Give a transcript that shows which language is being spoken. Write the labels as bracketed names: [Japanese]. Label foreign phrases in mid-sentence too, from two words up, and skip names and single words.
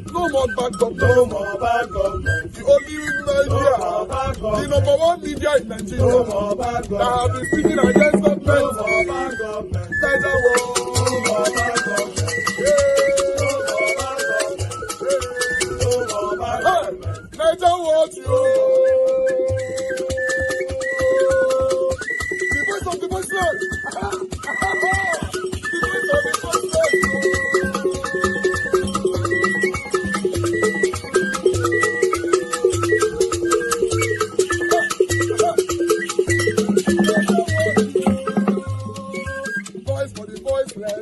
[English] No more bad government. No more bad government. The only media. No more bad government. The number one media in Nigeria. No more bad government. That have been speaking against government. No more bad government. Naija Watch. No more bad government. Naija Watch, yo. The voice of the voiceless. The voice of the voiceless. Voice for the voiceless.